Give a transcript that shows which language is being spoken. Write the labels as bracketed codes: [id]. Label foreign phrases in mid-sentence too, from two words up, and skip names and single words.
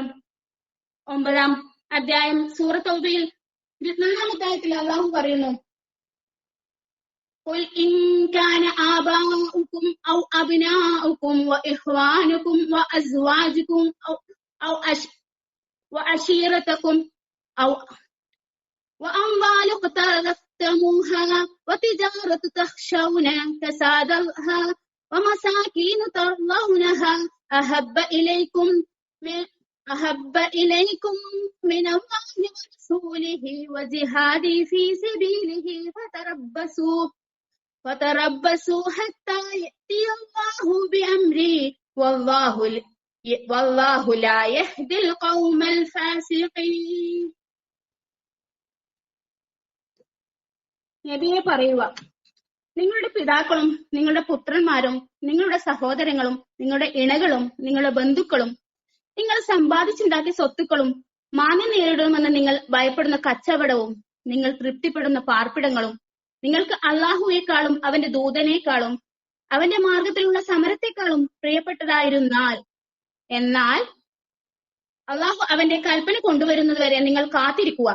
[ml] 9-ാം അധ്യായം സൂറത്ത് തൗബയിൽ 24-ാമത്തെ ആയത്തിൽ അല്ലാഹു പറയുന്നു, [ar] قل إن كان آباؤكم أو أبناؤكم وإخوانكم وأزواجكم أو وعشيرتكم أو وأموال اقترفتموها وتجارة تخشون كسادها ومساكن ترضونها أحب إليكم من الله ورسوله وجهاد في سبيله فتربصوا حتى يأتي الله بأمره والله لا يهدي القوم الفاسقين. [ml] നബിയെ പറയുക, നിങ്ങളുടെ പിതാക്കളും നിങ്ങളുടെ പുത്രന്മാരും നിങ്ങളുടെ സഹോദരങ്ങളും നിങ്ങളുടെ ഇണകളും നിങ്ങളുടെ ബന്ധുക്കളും നിങ്ങൾ സമ്പാദിച്ചുണ്ടാക്കിയ സ്വത്തുക്കളും മാന്യം നേരിടുമെന്ന് നിങ്ങൾ ഭയപ്പെടുന്ന കച്ചവടവും നിങ്ങൾ തൃപ്തിപ്പെടുന്ന പാർപ്പിടങ്ങളും നിങ്ങൾക്ക് അള്ളാഹുവേക്കാളും അവന്റെ ദൂതനേക്കാളും അവന്റെ മാർഗത്തിലുള്ള സമരത്തെക്കാളും പ്രിയപ്പെട്ടതായിരുന്നാൽ, എന്നാൽ അള്ളാഹു അവന്റെ കൽപ്പന കൊണ്ടുവരുന്നതുവരെ നിങ്ങൾ കാത്തിരിക്കുക.